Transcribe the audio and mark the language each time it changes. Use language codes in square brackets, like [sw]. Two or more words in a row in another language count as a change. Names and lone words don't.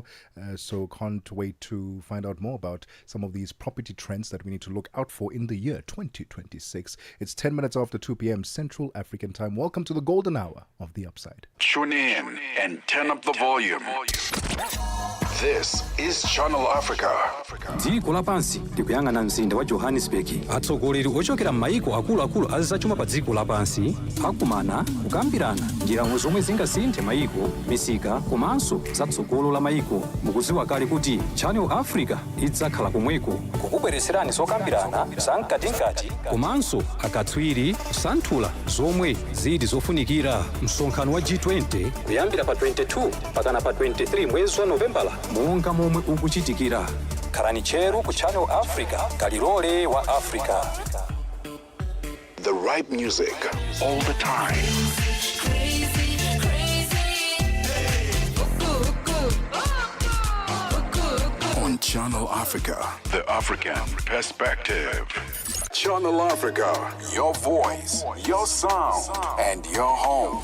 [en] So can't wait to find out more about some of these property trends that we need to look out for in the year 2026. It's 10 minutes after 2 p.m. Central African time. Welcome to the golden hour of The Upside. Tune in and turn up the volume. This is Channel Africa. [ny] dziko lapansi likuyang'ana mzinda wa johannesburg. atsogoleri ochokera m'mayiko akuluakulu azachuma pa dziko lapansi akumana kukambirana njira zomwe zingasinthe mayiko, misika komanso zatsogolo la mayiko. mukudziwa kale kuti Channel Africa idzakhala komweko kukubweretserani zokambirana zamkatinkati komanso akatswiri kusanthula zomwe zili zofunikira. msonkhano wa G20 kuyambira pa 22 pakana pa 23 mwezi wa Novembala monga momwe ukuchitikira. khalani cheru ku Channel Africa, kalilole wa Africa. [en] The right music all the time. On Channel Africa, the African perspective. Channel Africa, your voice, your sound, and your home.